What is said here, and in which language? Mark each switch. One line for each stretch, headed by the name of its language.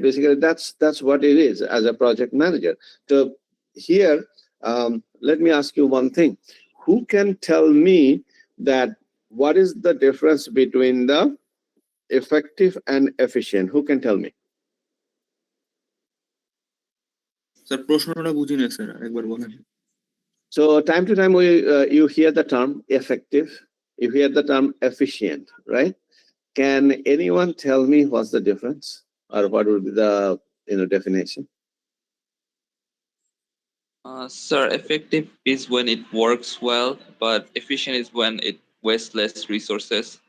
English: Basically, that's what it is as a project manager. So here, let me ask you one thing. Who can tell me that what is the difference between the effective and efficient? Who can tell me?
Bangla: Sir প্রশ্নটা বুঝিনি sir একবার বলেন
English: So time to time you hear the term effective, you hear the term efficient, right? Can anyone tell me what's the difference, or what would be the definition? Sir, effective is when it works well, but efficient is when it wastes less resources.